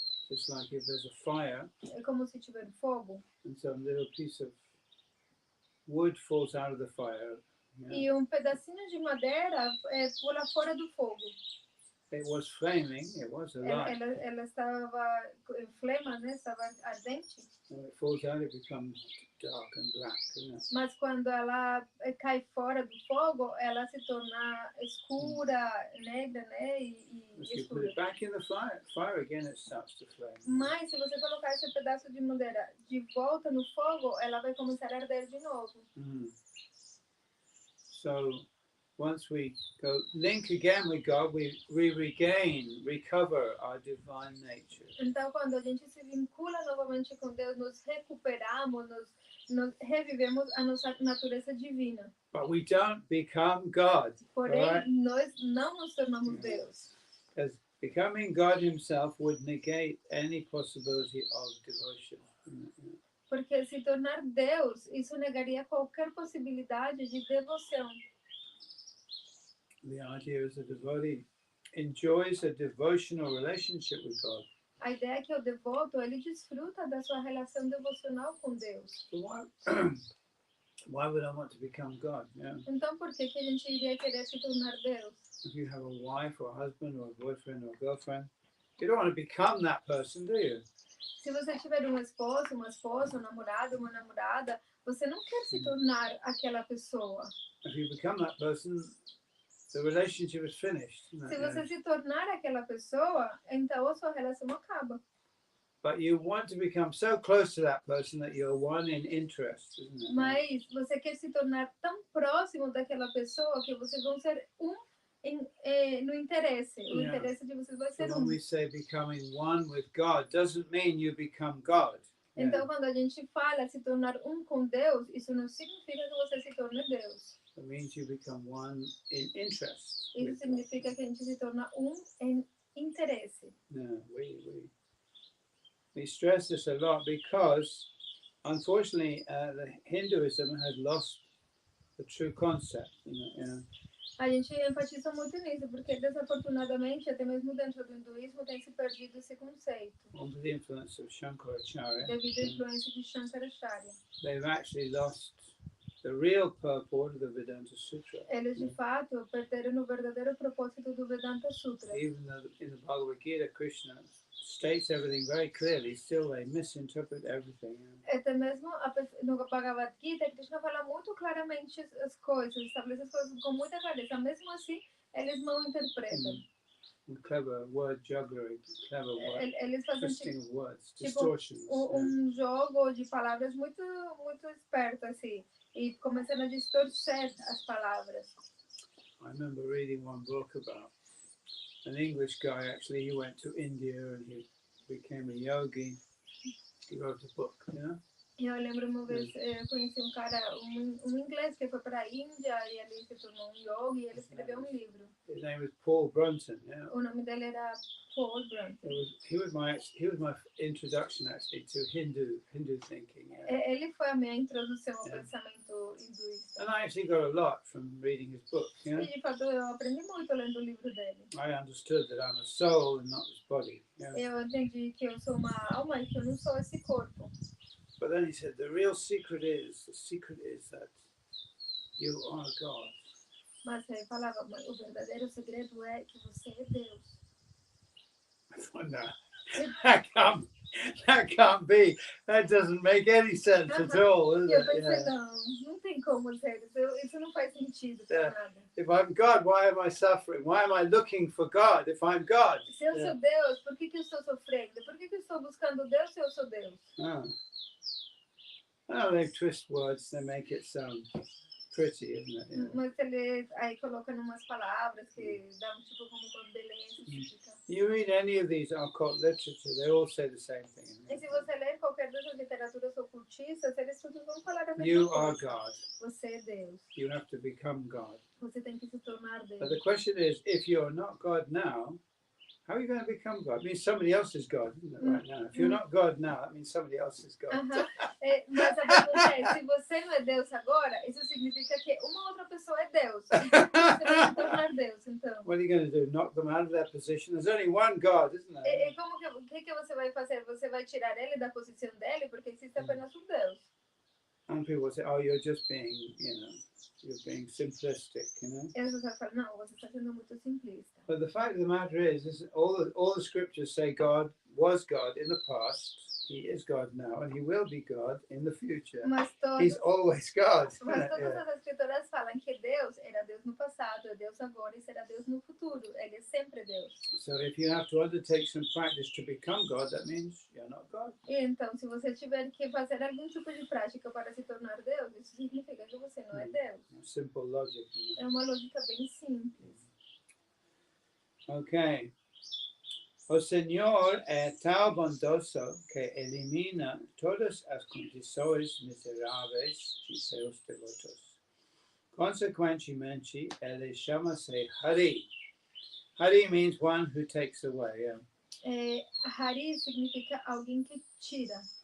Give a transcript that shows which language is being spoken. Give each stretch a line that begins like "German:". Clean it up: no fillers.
English: Just like if there's a fire
Portuguese: É como se tiver fogo
English: and some little piece of wood falls out of the fire. Yeah.
Portuguese: e um pedacinho de madeira pula fora do fogo.
English: It was flaming, it was alive.
Portuguese: Ela estava em flama, né? Estava ardente.
English: When it falls out, it becomes dark and black, isn't it?
Portuguese: Mas quando ela cai fora do fogo, ela se torna escura, negra, né? E
English: If you put
Portuguese: escura.
English: it back in the fire again, it starts to flame.
Portuguese: Mas se você colocar esse pedaço de madeira de volta no fogo, ela vai começar a arder de novo.
English: So once we go link again with God, we recover our divine nature.
Portuguese: Então, quando a gente se vincula novamente com Deus, nos recuperamos, nos revivemos a nossa natureza divina.
English: But we don't become God.
Portuguese: Porém,
English: Right?
Portuguese: nós não nos tornamos Deus.
English: Because becoming God himself would negate any possibility of devotion.
Portuguese: Porque se tornar Deus, isso negaria qualquer possibilidade de devoção.
English: The idea is the devotee enjoys a devotional relationship with God.
Portuguese: A ideia é que o devoto, ele desfruta da sua relação devocional com Deus.
English: So why would I want to become God? Yeah.
Portuguese: Então, por que a gente iria querer se tornar Deus?
English: If you have a wife or a husband or a boyfriend or a girlfriend, you don't want to become that person, do you?
Portuguese: Se você tiver um esposo, uma esposa, um namorado, uma namorada, você não quer se tornar aquela pessoa.
English: If you become that person, the relationship is finished.
Portuguese: Se você se tornar aquela pessoa, então a sua relação acaba.
English: But you want to become so close to that person that you're one in interest, isn't it?
Portuguese: Mas você quer se tornar tão próximo daquela pessoa que vocês vão ser no interesse. O interesse de vocês vai ser
English: So when we say becoming one with God, doesn't mean you become God.
Portuguese: Então, quando a gente fala se tornar um com Deus, isso não significa que você se torne Deus.
English: It means you become one in interest.
Portuguese: Isso significa que a gente se torna em interesse.
English: No, we stress this a lot because, unfortunately, the Hinduism has lost the true concept. You know.
Portuguese: A gente enfatiza muito nisso, porque desafortunadamente, até mesmo dentro do hinduísmo, tem se perdido esse conceito.
English: Under the influence of Shankaracharya,
Portuguese: devido à influência de Shankaracharya.
English: They've actually lost the real purport of the Vedanta Sutra.
Portuguese: Eles de fato perderam o verdadeiro propósito do Vedanta Sutra.
English: Even though in the Bhagavad Gita, Krishna states everything very clearly, still they misinterpret everything.
Portuguese: Até mesmo no Bhagavad Gita, Krishna fala muito claramente as coisas, estabelece as coisas com muita clareza. Mesmo assim, eles mal interpretam.
English: Clever word jugglery, clever word,
Portuguese: eles fazem
English: twisting of words,
Portuguese: tipo
English: distortions.
Portuguese: Jogo de palavras muito, muito esperto, assim, e começando a distorcer as palavras.
English: I remember reading one book about an English guy. Actually, he went to India and he became a yogi. He wrote a book, you know.
Portuguese: Eu lembro uma vez, eu conheci um cara, um inglês que foi para a Índia e ele se tornou um yogi e ele escreveu um livro.
English: His name was Paul Brunton. Yeah.
Portuguese: O nome dele era Paul Brunton.
English: He was my introduction actually to Hindu thinking. Yeah.
Portuguese: Ele foi a minha introdução ao pensamento hinduísta.
English: And I actually got a lot from reading his book. You know?
Portuguese: E de fato eu aprendi muito lendo o livro dele.
English: I understood that I'm a soul and not this body. Yeah.
Portuguese: Eu entendi que eu sou uma alma e que eu não sou esse corpo.
English: But then he said, the real secret is that you are God.
Portuguese: Mas ele falava, mas o verdadeiro segredo é que você é Deus.
English: I thought, no, that can't be. That doesn't make any sense at all, does
Portuguese: Eu
English: it?
Portuguese: pensei,
English: Yeah.
Portuguese: não tem como ser. Isso não faz sentido para nada.
English: If I'm God, why am I suffering? Why am I looking for God if I'm God?
Portuguese: Se eu sou Deus, por que eu estou sofrendo? Por que eu estou buscando Deus se eu sou Deus?
English: Oh, they twist words, they make it sound pretty, isn't it? Yeah.
Portuguese: Mas ele aí coloca umas palavras que dão tipo como uma beleza.
English: You read any of these occult literature, they all say the same thing.
Portuguese: E se você ler qualquer dessas literaturas ocultistas, eles todos vão falar a mesma
English: You
Portuguese: coisa.
English: are God.
Portuguese: Você é Deus.
English: You have to become God.
Portuguese: Você tem que se tornar Deus.
English: But the question is, if you're not God now, how are you going to become God? It means somebody else is God, isn't it, right now? If you're not God now, that means somebody else is God.
Portuguese: Mas a pergunta é, se você não é Deus agora, isso significa que uma outra pessoa é Deus. Então, você vai se tornar Deus, então.
English: What are you going to do? Knock them out of their position? There's only one God, isn't there?
Portuguese: E como que você vai fazer? Você vai tirar ele da posição dele, porque existe apenas um Deus.
English: And people will say, oh, you're just being, you're being simplistic,
Portuguese: E as pessoas falam, não, você está sendo muito simplista.
English: But the fact of the matter is all the scriptures say God was God in the past, He is God now, and He will be God in the future. He's always God.
Portuguese: Mas todas as escrituras falam que Deus era Deus no passado, é Deus agora e será Deus no futuro. Ele é sempre Deus.
English: So if you have to undertake some practice to become God, that means you're not God.
Portuguese: E então, se você tiver que fazer algum tipo de prática para se tornar Deus, isso significa que você não é Deus.
English: Simple logic.
Portuguese: É uma lógica bem simples.
English: Okay.
Portuguese: O Senhor é tão bondoso que elimina todas as condições miseráveis de seus devotos. Consequentemente, ele chama-se Hari.
English: Hari means one who takes away. Yeah.
Portuguese: Hari significa alguém que tira.